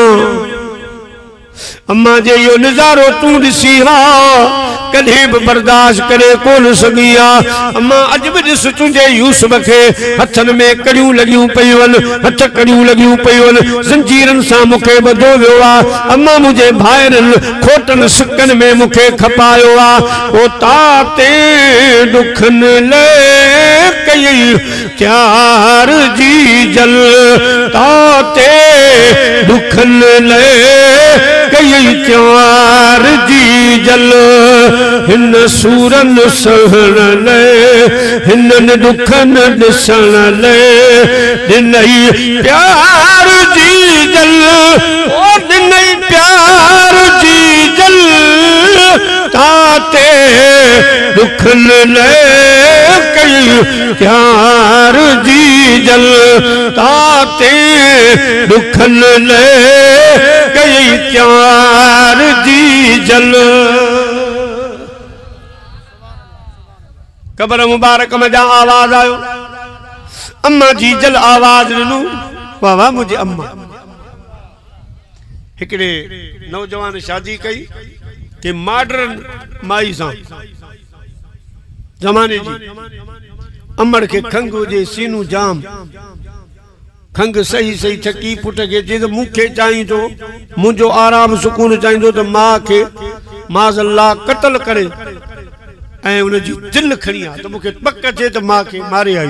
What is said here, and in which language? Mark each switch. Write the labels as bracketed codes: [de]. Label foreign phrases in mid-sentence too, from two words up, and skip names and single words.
[sd] अम्मा जे इहो नज़ारो तूं ॾिसी हा कॾहिं बि बर्दाश्त करे कोन सघी आहे। अम्मा अॼु बि ॾिस तुंहिंजे यूसुफ खे हथनि में कड़ियूं लॻियूं पियूं आहिनि, हथ कड़ियूं लॻियूं पियूं आहिनि, ज़ंजीरनि सां मूंखे ॿधो वियो आहे। अम्मा मुंहिंजे भाइरनि खोटनि सिकनि में मूंखे खपायो आहे। ओ ताते ॾुखनि ले कई त्यार जी जल, ताते ॾुखनि ले कई त्यार जी जल, हिन सूरन सहण ले हिननि दुखनि ॾिसण ले ॾिनई प्यार जी जल, ओ ॾिनई प्यार जी जल, ताते दुखनि ले कई प्यार जी जल, ताते दुखनि ले कई प्यार जी जल। कब्र मुबारक में जा आवाज आयो। अम्मा जी जल आवाज ॾिनो। वाह वाह मुंहिंजी अम्मा। हिकिड़े नौजवान शादी कई के मॉडर्न माई सां ज़माने जी। अमड़ के खंग हुजे सीनू जाम, खंग सही सही थकी पुट के जे मूंखे चाहींदो मुंहिंजो आराम सुकून चाहींदो त मां खे माज़अल्लाह कत्ल करे ऐं उनजी दिल खणी आ त मूंखे पक थे त मां खे मारे आयो।